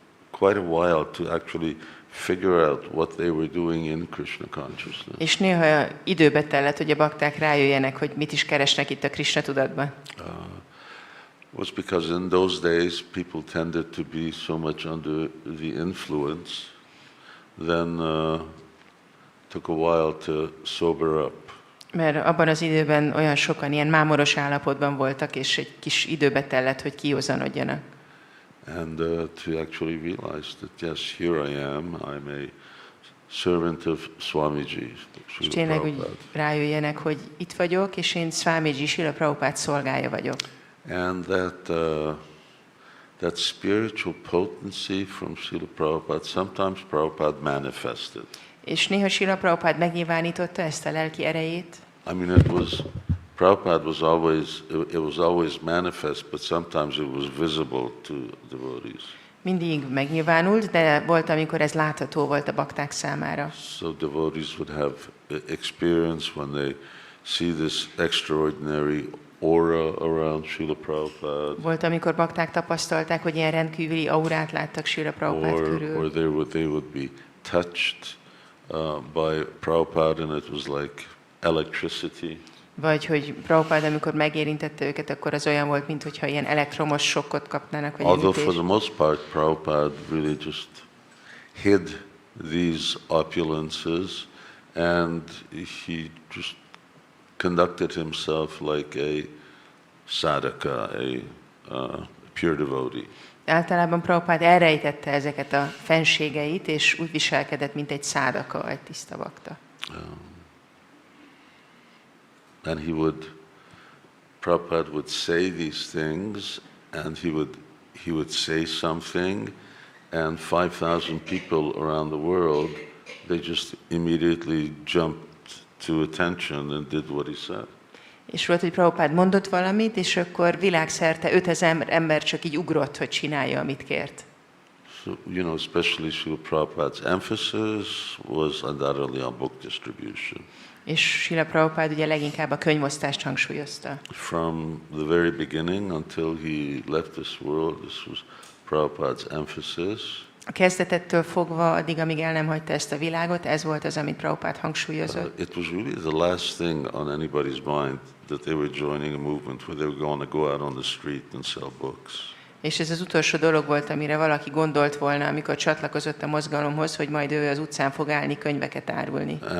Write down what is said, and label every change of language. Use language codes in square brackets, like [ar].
[en] quite a while to actually figure out what they were doing in Krishna consciousness. [hu] És néha időbe tellett, hogy a bakták rájöjjenek, hogy mit is keresnek itt a Krishna tudatban. [en] Was because in those days people tended to be so much under the influence, then took a while to sober up. [hu] Mert abban az időben olyan sokan ilyen mámoros állapotban voltak, és egy kis időbe tellett, hogy kiózanodjanak. [en] And to actually realize that yes, here I am, I'm a servant of Swamiji, [hu] És Srila tényleg úgy Prabhupada. rájöjjenek, hogy itt vagyok, és én Swamiji, Srila Prabhupada szolgája vagyok. [en] And that spiritual potency from Srila Prabhupada, sometimes Prabhupada manifested. [hu] És néha Srila Prabhupada megnyilvánította ezt a lelki erejét. [en] I mean, Prabhupada was always manifest, but sometimes it was visible to devotees. [hu] Mindig megnyilvánult, de volt, amikor ez látható volt a bakták számára. [en] So devotees would have experience when they see this extraordinary aura around Srila Prabhupada, [hu] Volt, amikor bakták tapasztalták, hogy ilyen rendkívüli aurát láttak Srila Prabhupada körül. [en] or they would be touched by Prabhupada, and it was like electricity. [hu] Vagy hogy Prabhupada, amikor megérintette őket, akkor az olyan volt, mintha ilyen elektromos sokkot kapnának, vagy [en] Although for [hu] ütés. [en] the most part Prabhupada really just hid these opulences, and he just conducted himself like a sadhaka, a pure devotee. [hu] Általában Prabhupada elrejtette ezeket a fenségeit, és úgy viselkedett, mint egy szádaka, egy tiszta bakta. [en] And Prabhupada would say these things, and he would say something, and 5,000 people around the world, they just immediately jumped to attention and did what he said. [hu] És volt, hogy Prabhupada mondott valamit, és akkor világszerte 5000 ember csak így ugrott, hogy csinálja, amit kért. [en] So, especially Srila Prabhupada's emphasis was undoubtedly on book distribution. [hu] És Srila Prabhupada ugye leginkább a könyvosztást hangsúlyozta. [en] From the very beginning until he left this world, this was Prabhupada's emphasis. [hu] A kezdetettől fogva, addig, amíg el nem hagyta ezt a világot, ez volt az, amit Prabhupada hangsúlyozott. [en] It was really the last thing on anybody's mind that they were joining a movement where they were going to go out on the street and sell books. [hu] És ez az utolsó dolog volt, amire valaki gondolt volna, amikor csatlakozott a mozgalomhoz, hogy majd ő az utcán fog állni könyveket árulni.